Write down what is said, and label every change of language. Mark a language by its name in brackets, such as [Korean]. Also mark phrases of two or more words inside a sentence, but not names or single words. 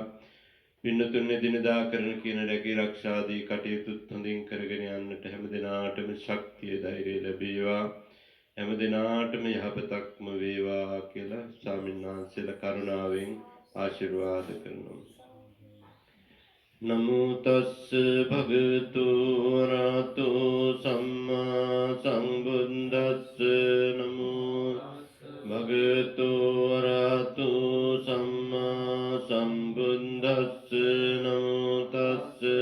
[Sinhala] පින්නතුන් එදිනදා කරන කියන රැකී ආරක්ෂාදී කටයුතුත් හොඳින් කරගෙන යන්නට හැම දිනාටම ශක්තිය ධෛර්යය ලැබේවා. හැම දිනාටම යහපතක්ම වේවා කියලා ස්වාමීන් වහන්සේලා කරුණාවෙන් ආශිර්වාද කරනවා. [Pali] නමෝ තස්ස භගවතු වරහතෝ සම්මා සම්බුද්දස්ස නමෝ භගවතු වරහතෝ සම්මා සම්බුද්දස්ස නමෝ තස්ස